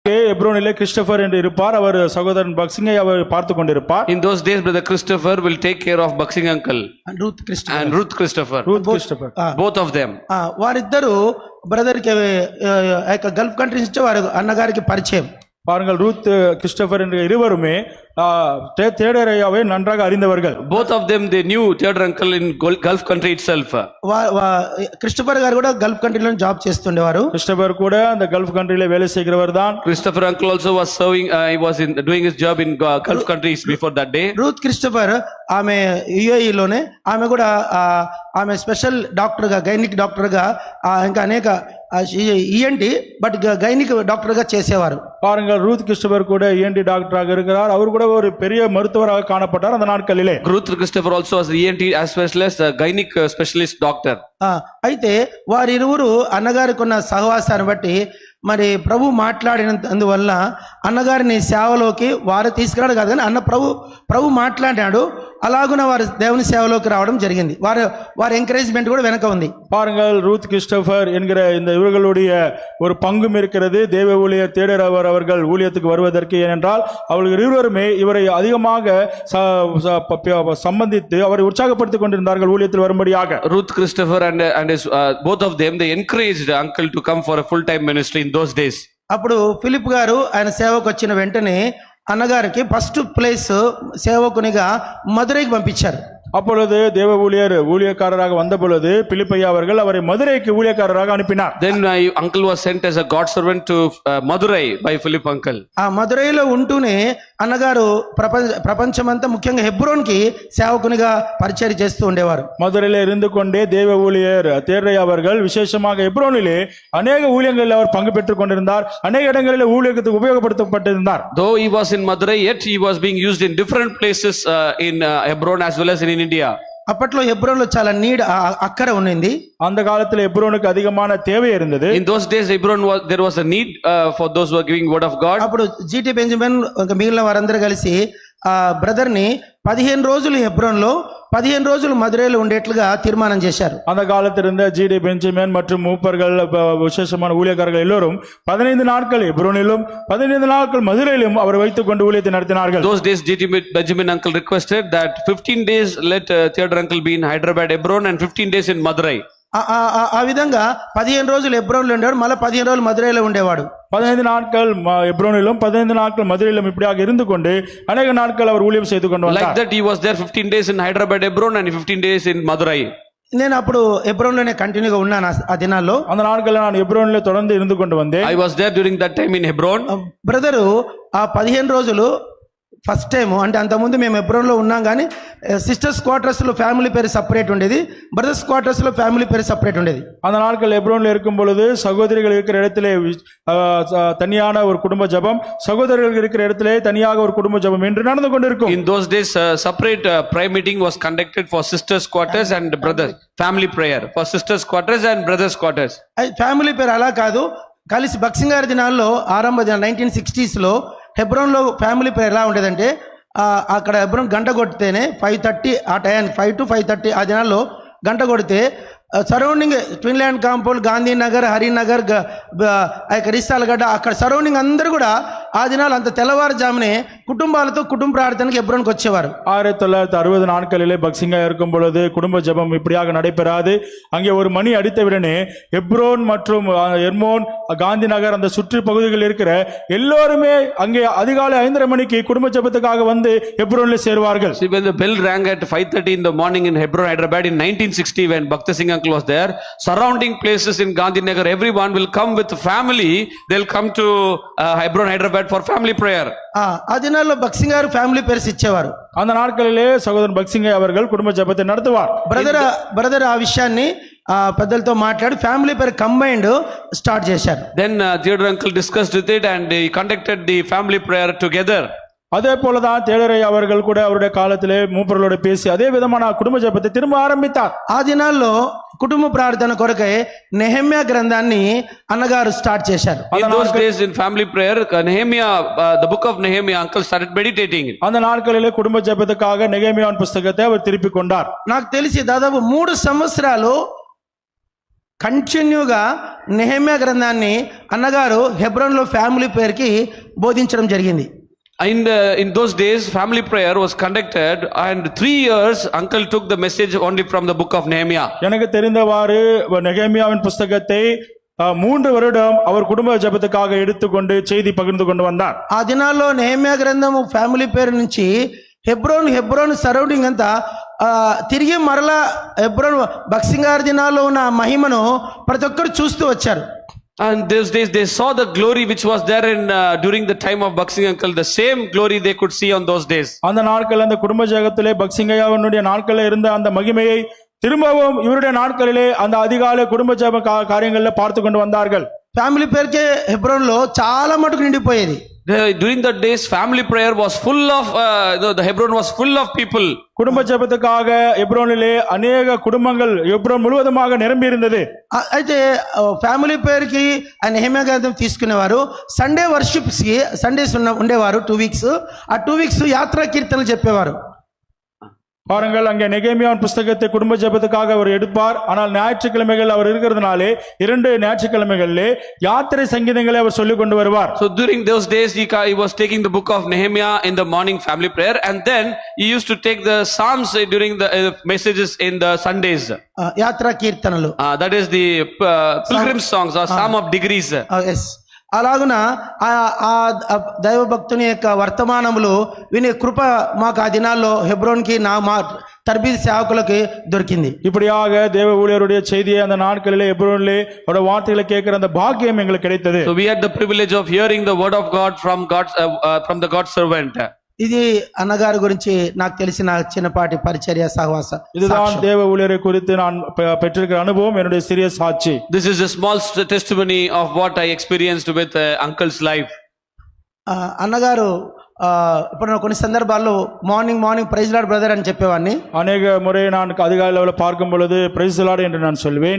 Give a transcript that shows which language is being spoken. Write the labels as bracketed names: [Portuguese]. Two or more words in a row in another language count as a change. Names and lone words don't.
[Tamil] எப்ரோனிலே கிறிஸ்டோபர் என்று இருப்பார். அவர் சகோதரன் பக்சிங்கை அவர் பார்த்து கொண்டிருப்பார். [English] In those days, brother Christopher will take care of Buxing uncle And Ruth Christopher. and Ruth Christopher. [Telugu] రూత్ క్రిస్టోఫర్. [English] Both of them. [Telugu] వారిద్దరు బ్రదర్కి [English] Gulf countries [Telugu] నుంచి వారు అన్నగారికి పరిచయం. [Tamil] பாருங்கள், ரூத் கிறிஸ்டோபர் என்ற இருவருமே தேடரையாவை நன்றாக அறிந்தவர்கள். [English] Both of them, they knew their uncle in Gulf country itself. [Telugu] క్రిస్టోఫర్ గారు కూడా [English] Gulf country job [Telugu] చేస్తుండేవారు. [Tamil] கிறிஸ்டோபர் கூட அந்த [English] Gulf country [Tamil] வேலை செய்கிறவர் தான். [English] Christopher uncle also was serving, he was doing his job in Gulf countries before that day. [Telugu] రూత్ క్రిస్టోఫర్ ఆమె యుఏఈలోనే ఆమె కూడా ఆమె [English] special doctor [Telugu] గా [English] gynec doctor [Telugu] గా ఇంకా అనేక [English] ENT but gynec doctor [Telugu] గా చేసేవారు. [Tamil] பாருங்கள், ரூத் கிறிஸ்டோபர் கூட [English] ENT doctor [Tamil] இருக்கிறார். அவர் கூட ஒரு பெரிய மருத்துவராக காணப்பட்டார் அந்த நாட்களிலே. [English] Ruth Christopher also was ENT as well as a gynec specialist doctor. [Telugu] అయితే వారిరువురు అన్నగారికి ఉన్న సహవాసాన్ని బట్టి మరి ప్రభు మాట్లాడినందువల్ల అన్నగారిని సేవలోకి వారు తీసుకురాడు కాదు కానీ ప్రభు మాట్లాడాడు. అలాగున వారు దేవుని సేవలోకి రావడం జరిగింది. వారి ఎంకరేజ్మెంట్ కూడా వెనక ఉంది. [Tamil] பாருங்கள், ரூத் கிறிஸ்டோபர் என்கிற இந்த இவர்களுடைய ஒரு பங்கும் இருக்கிறது. தேவ ஊழியர் தேடரவர் அவர்கள் ஊழியத்துக்கு வருவதற்கு. ஏனென்றால் அவர்கள் இருவருமே இவரை அதிகமாக சம்பந்தித்து அவரை உற்சாகப்படுத்திக் கொண்டிருந்தார்கள் ஊழியத்தில் வரும்படியாக. [English] Ruth Christopher and his, both of them, they encouraged uncle to come for a full time ministry in those days. [Telugu] అప్పుడు ఫిలిప్ గారు ఆయన సేవకు వచ్చిన వెంటనే అన్నగారికి [English] first place [Telugu] సేవకునిగా మదురైకి పంపించారు. [Tamil] அப்பொழுது தேவ ஊழியக்காரராக வந்த பொழுது பிலிப்பையா அவர்கள் அவரை மதுரைக்கு ஊழியக்காரராக அனுப்பினார். [English] Then uncle was sent as a God servant to Madurai by Philip uncle. [Telugu] ఆ మదురైలో ఉంటూనే అన్నగారు ప్రపంచమంతా ముఖ్యంగా హెబ్రోన్ కి సేవకునిగా పరిచయం చేస్తూ ఉండేవారు. [Tamil] மதுரையில இருந்து கொண்டே தேவ ஊழியர் தேர்ரையா அவர்கள் விசேஷமாக ஹெப்ரோனிலே அநேக ஊழியங்களில் அவர் பங்கு பெற்றுக் கொண்டிருந்தார். அநேக இடங்களில் ஊழியத்துக்கு உபயோகப்படுத்தப்பட்டிருந்தார். [English] Though he was in Madurai, yet he was being used in different places in Hebron as well as in India. [Telugu] అప్పట్లో హెబ్రోన్లో చాలా నీడ్ అక్కర ఉన్నింది. [Tamil] அந்த காலத்துல ஹெப்ரோனுக்கு அதிகமான தேவை இருந்தது. [English] In those days Hebron there was a need for those who were giving word of God. [Telugu] అప్పుడు జీటీ బెంజమిన్ మిగిలిన వారందరూ కలిసి ఆ బ్రదర్ ని 15 రోజులు హెబ్రోన్లో 15 రోజులు మదురైలో ఉండేట్లుగా తీర్మానం చేశారు. [Tamil] அந்த காலத்தில் இருந்த ஜிடி பெஞ்சமின் மற்றும் மூப்பர்கள் விசேஷமான ஊழியக்காரர்கள் எல்லோரும் 15 நாட்கள் ஹெப்ரோனிலும் 15 நாட்கள் மதுரையிலும் அவர் வைத்துக் கொண்டு ஊழியத்தை நடத்தினார்கள். [English] Those days GT Benjamin uncle requested that 15 days let Theodore uncle be in Hyderabad, Hebron, and 15 days in Madurai. [Telugu] ఆ విధంగా 15 రోజులు హెబ్రోన్లో ఉండేవాడు, మళ్ళీ 15 రోజులు మదురైలో ఉండేవాడు. [Tamil] 15 நாட்கள் ஹெப்ரோனிலும் 15 நாட்கள் மதுரையிலும் இப்படியாக இருந்து கொண்டு அநேக நாட்கள் அவர் ஊழியம் செய்து கொண்டு வந்தார். [English] Like that he was there 15 days in Hyderabad, Hebron, and 15 days in Madurai. [Telugu] నేను అప్పుడు హెబ్రోన్లోనే కంటిన్యూగా ఉన్నాను ఆ దినాల్లో. [Tamil] அந்த நாட்களில் நான் ஹெப்ரோனிலே தொடர்ந்து இருந்து கொண்டு வந்தேன். [English] I was there during that time in Hebron. [Telugu] బ్రదరు ఆ 15 రోజులు [English] first time [Telugu] అంటే అంతకుముందు మేము హెబ్రోన్లో ఉన్నాం కానీ [English] sisters quarters family prayer separate [Telugu] ఉండేది, [English] brothers quarters family prayer separate [Telugu] ఉండేది. [Tamil] அந்த நாட்கள் ஹெப்ரோன்ல இருக்கும் பொழுது சகோதரிகள் இருக்கிற இடத்திலே தனியான ஒரு குடும்ப ஜெபம், சகோதரர்கள் இருக்கிற இடத்திலே தனியாக ஒரு குடும்ப ஜெபம் என்று நடந்து கொண்டிருக்கும். [English] In those days separate prayer meeting was conducted for sisters quarters and brothers, family prayer for sisters quarters and brothers quarters. family prayer [Telugu] అలా కాదు, కలిసి బక్సింగ్ గారి దినాల్లో ఆరంభ 1960s హెబ్రోన్లో [English] family prayer [Telugu] ఎలా ఉండేదంటే అక్కడ హెబ్రోన్ గంట కొడితేనే 5:30 ఆ టైం 5 to 5:30 ఆ దినాల్లో గంట కొడితే [English] surrounding Twin Land compound, [Telugu] గాంధీనగర్, హరినగర్, రిస్తాలగడ్డ అక్కడ సరౌండింగ్ అందరూ కూడా ఆ దినాలు అంత తెల్లవారుజామునే కుటుంబాలతో కుటుంబ ప్రార్థనకి హెబ్రోన్కి వచ్చేవారు. [Tamil] 1960 நாட்களிலே பக்சிங்கா இருக்கும் பொழுது குடும்ப ஜெபம் இப்படியாக நடைபெறாது. அங்கே ஒரு மணி அடித்தவுடனே ஹெப்ரோன் மற்றும் எர்மோன், காந்தி நகர் அந்த சுற்று பகுதிகளில் இருக்கிற எல்லோருமே அங்கே அதிகாலை 5:30 மணிக்கு குடும்ப ஜெபத்துக்காக வந்து ஹெப்ரோனில் சேருவார்கள். [English] See, when the bell rang at 5:30 in the morning in Hebron, Hyderabad in 1960, when Bhakta Singh uncle was there, surrounding places in Gandhi Nagar, everyone will come with family. They'll come to Hebron, Hyderabad for family prayer. [Telugu] ఆ దినాల్లో బక్సింగ్ గారు [English] family prayers [Telugu] ఇచ్చేవారు. [Tamil] அந்த நாட்களிலே சகோதரன் பக்சிங்கை அவர்கள் குடும்ப ஜெபத்தை நடத்துவார். [Telugu] బ్రదర్ ఆ విషయాన్ని పెద్దలతో మాట్లాడి [English] family prayer combined start [Telugu] చేశారు. [English] Then Theodore uncle discussed with it and he conducted the family prayer together. [Tamil] அதே போலதான் தேடரை அவர்கள் கூட அவருடைய காலத்திலே மூப்பர்களோட பேசி அதே விதமான குடும்ப ஜெபத்தை திரும்ப ஆரம்பித்தார். [Telugu] ఆ దినాల్లో కుటుంబ ప్రార్థన కొరకై నెహెమ్యా గ్రంథాన్ని అన్నగారు స్టార్ట్ చేశారు. [English] In those days in family prayer, Nehemiah, the book of Nehemiah, uncle started meditating. [Tamil] அந்த நாட்களிலே குடும்ப ஜெபத்துக்காக நெகேமியாவின் புத்தகத்தை அவர் திருப்பி கொண்டார். [Telugu] నాకు తెలిసి దాదాపు 3 సంవత్సరాలు కంటిన్యూగా నెహెమ్యా గ్రంథాన్ని అన్నగారు హెబ్రోన్లో [English] family prayer [Telugu] బోధించడం జరిగింది. [English] In those days, family prayer was conducted, and 3 years, uncle took the message only from the book of Nehemiah. [Tamil] எனக்கு தெரிந்தவாறு நெகேமியாவின் புஸ்தகத்தை 3 வருடம் அவர் குடும்ப ஜெபத்துக்காக எடுத்துக்கொண்டு செய்தி பகிர்ந்து கொண்டு வந்தார். [Telugu] ఆ దినాల్లో నెహెమ్యా గ్రంథము [English] family prayer [Telugu] నుంచి హెబ్రోన్ సరౌండింగ్ అంతా తిరిగి మరలా హెబ్రోన్ బక్సింగార్ దినాల్లో ఉన్న మహిమను ప్రతి ఒక్కరు చూస్తూ వచ్చారు. [English] And those days they saw the glory which was there in during the time of Baksing uncle, the same glory they could see on those days. [Tamil] அந்த நாட்கள் அந்த குடும்ப ஜெபத்திலே பக்சிங்கையாவினுடைய நாட்களில் இருந்த அந்த மகிமையை திரும்பவும் இவருடைய நாட்களிலே அந்த அதிகாலை குடும்ப ஜெப காரியங்கள்ல பார்த்து கொண்டு வந்தார்கள். [English] family prayer [Telugu] హెబ్రోన్లో చాలా మటుకు నిండిపోయేది. [English] During the days, family prayer was full of the Hebron was full of people. [Tamil] குடும்ப ஜெபத்துக்காக எப்ரோனிலே அநேக குடும்பங்கள் எப்ரோன் முழுவதுமாக நிரம்பி இருந்தது. [Telugu] అయితే [English] family prayer [Telugu] ఆ నెహెమ్యా గ్రంథం తీసుకునేవారు. [English] Sunday worships [Telugu] కి సండేస్ ఉండేవారు 2 వీక్స్. ఆ 2 వీక్స్ యాత్రా కీర్తనలు చెప్పేవారు. [Tamil] பாருங்கள், அங்கே நெகேமியாவின் புஸ்தகத்தை குடும்ப ஜெபத்துக்காக அவர் எடுப்பார். ஆனால் ஞாயிற்றுக்கிழமைகள் அவர் இருக்கிறதுனாலே 2 ஞாயிற்றுக்கிழமைகளிலே யாத்திரை சங்கீதங்களை அவர் சொல்லிக் கொண்டு வருவார். [English] So during those days he was taking the book of Nehemiah in the morning family prayer, and then he used to take the psalms during the messages in the Sundays. [Telugu] యాత్రా కీర్తనలు, [English] that is the pilgrim songs or psalm of degrees. [Telugu] ఎస్, అలాగున ఆ దైవ భక్తుని యొక్క వర్తమానములు వినే కృప మాకు ఆ దినాల్లో హెబ్రోన్కి మా తర్బీద్ సేవకులకి దొరికింది. [Tamil] இப்படியாக தேவ ஊழியருடைய செய்தியை அந்த நாட்களிலே எப்ரோனிலே அவருடைய வார்த்தைகளை கேட்கிற அந்த பாக்கியம் எங்களுக்கு கிடைத்தது. [English] So we had the privilege of hearing the word of God from the God's servant. [Telugu] ఇది అన్నగారి గురించి నాకు తెలిసిన చిన్నపాటి పరిచర్య సహవాస. [Tamil] இதுதான் தேவ ஊழியரை குறித்து நான் பெற்றிருக்கிற அனுபவம், என்னுடைய சிறிய சாட்சி. [English] This is a small testimony of what I experienced with uncle's life. [Telugu] అన్నగారు ఇప్పుడు కొన్ని సందర్భాల్లో [English] morning praise Lord brother [Telugu] అని చెప్పేవాడిని. [Tamil] அநேக முறை நான் அதிகாலையில் பார்க்கும் பொழுது [English] praise the Lord [Tamil] என்று நான் சொல்வேன்.